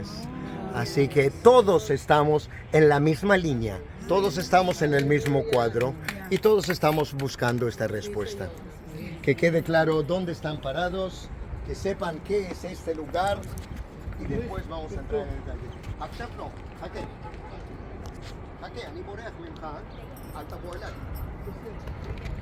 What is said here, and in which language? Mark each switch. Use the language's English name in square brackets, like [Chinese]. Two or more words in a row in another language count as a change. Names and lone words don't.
[Spanish] Así que todos estamos en la misma línea, todos estamos en el mismo cuadro y todos estamos buscando esta respuesta. Que quede claro dónde están parados, que sepan qué es este lugar y después vamos a entrar en el detalle. [Hebrew] עכשיו לא, חכה. חכה, אני בורח ממך, אל תבוא אליי.